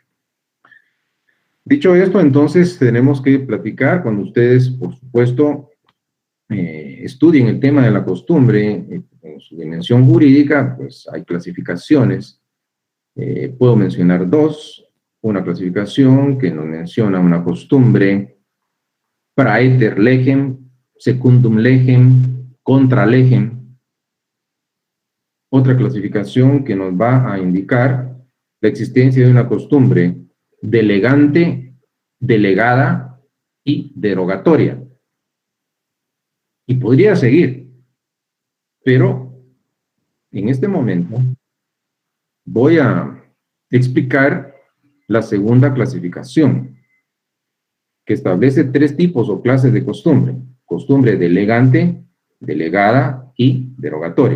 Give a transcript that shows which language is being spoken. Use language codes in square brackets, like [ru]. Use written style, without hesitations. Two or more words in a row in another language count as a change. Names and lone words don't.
[es] Dicho esto, entonces tenemos que platicar cuando ustedes, por supuesto, estudien el tema de la costumbre en su dimensión jurídica. Pues hay clasificaciones. Puedo mencionar dos. Una clasificación que nos menciona una costumbre [la] praeter legem, secundum legem, contra legem. [es] Otra clasificación que nos va a indicar la existencia de una costumbre delegante, delegada y derogatoria. Y podría seguir, pero en este momento voy a explicar la segunda clasificación, que establece tres tipos o clases de costumbre: costumbre delegante, delegada y derogatoria.